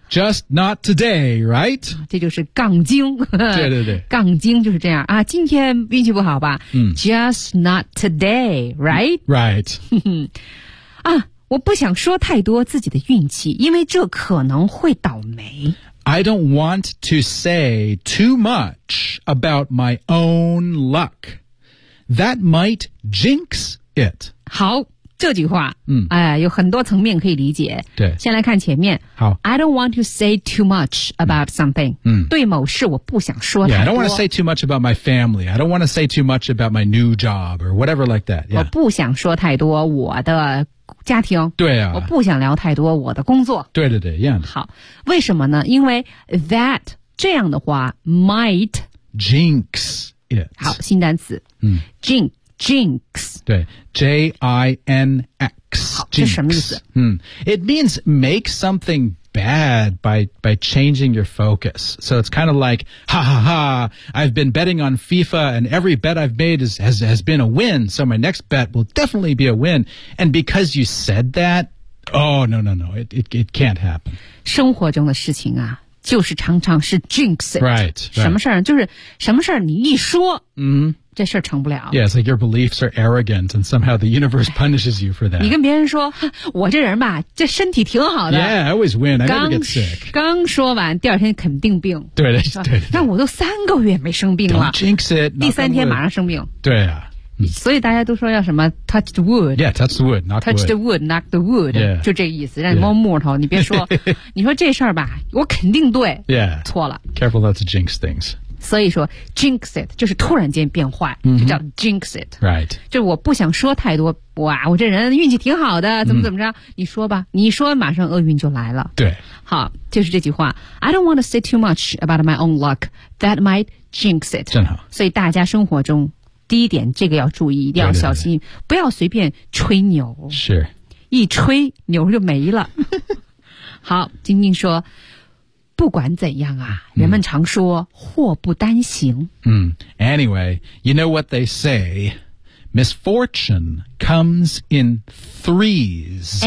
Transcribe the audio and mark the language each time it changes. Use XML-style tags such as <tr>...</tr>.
<en>？Just not today, right？</en> <zh>这就是杠精。对对对，杠精就是这样啊。今天运气不好吧、？</zh> <en>Just not today, right？ Right。</en> <zh>啊，我不想说太多自己的运气，因为这可能会倒霉。</zh> <en>I don't want to say too much about my own luck. That might jinx it.</en> <zh>好。这句话有很多层面可以理解。对。先来看前面。好。</zh> <en>I don't want to say too much about something.</en> <zh>对某事我不想说太多。</zh> <en>Yeah, I don't want to say too much about my family. I don't want to say too much about my new job or whatever like that.、</en> <zh>我不想说太多我的家庭。对啊。我不想聊太多我的工作。对对对 ,yeah. 好。为什么呢因为 that, 这样的话 might</zh> <en>jinx it.</en> <zh>好新单词。jinx。 Jinx. 对 J-I-N-X. 这什么意思、</zh> <en>It means make something bad by changing your focus. So it's kind of like, ha ha ha, I've been betting on FIFA and every bet I've made has been a win. So my next bet will definitely be a win. And because you said that, oh, no, no, no, it can't happen.</en> <zh>生活中的事情啊就是常常是 jinx it.</zh> <en>Right.</en> <zh>什么事儿就是什么事儿你一说。这事儿成不了。</zh> <en>Yeah, it's like your beliefs are arrogant and somehow the universe punishes you for that.</en> <zh>你跟别人说我这人吧这身体挺好的。</zh> <en>Yeah, I always win, I never get sick.</en> <zh>刚说完第二天肯定病。对对对。那我都三个月没生病了。</zh> <en>Don't jinx it.</en> <zh>第三天马上生病。对啊。所以大家都说要什么</zh> <en>touch the wood. Yeah, touch the wood, knock the wood. Touch the wood, knock the wood.、 Yeah.</en> <zh>就这个意思让你摸木头、yeah. 你别说你说这事儿吧我肯定对。</zh> <en>Yeah.</en> <zh>错了。</zh> <en>Careful not to jinx things.</en> <zh>所以说 jinx it 就是突然间变坏、</zh> <en>mm-hmm.</en> <zh>就叫 jinx it</zh> <en>right</en> <zh>就是我不想说太多哇我这人运气挺好的怎么怎么着、mm-hmm. 你说吧你说马上厄运就来了对好就是这句话</zh> <en>I don't want to say too much about my own luck that might jinx it</en> <zh>正好所以大家生活中第一点这个要注意一定要小心对对对不要随便吹牛是一吹牛就没了好晶晶说不管怎样啊人们常说祸不单行。</zh> <en>Anyway, you know what they say? Misfortune comes in threes.</en>